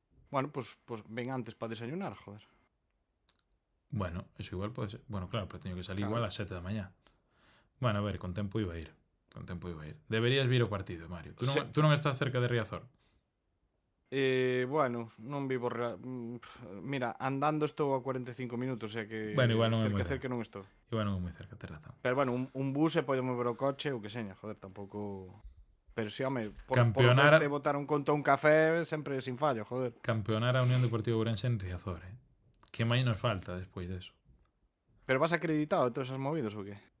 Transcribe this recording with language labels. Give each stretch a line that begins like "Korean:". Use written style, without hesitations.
Spanish: Bueno, pues ven antes para desayunar, joder.
Galician: Bueno, eso igual pode ser. Bueno, claro, pero teño que salir Claro. igual ás 7 da mañá. Bueno, a ver, con tempo iba a ir. Deberías vir ao partido, Mario. Sí. Tú non estás cerca de Riazor. Bueno, non vivo... Mira, andando estou a 45 minutos, o sea que... Bueno, igual non é moi cerca non estou. Igual non é moi cerca, tes razón. Pero bueno, un bus se pode mover o coche ou que seña, joder, tampouco... Pero si, home, por Campeonar- verte botar un conto a un café sempre sin fallo, joder. Campeonar a Unión Deportiva Ourense en Riazor, Que máis nos falta despois deso? Pero vas acreditado a todos esas movidos ou que?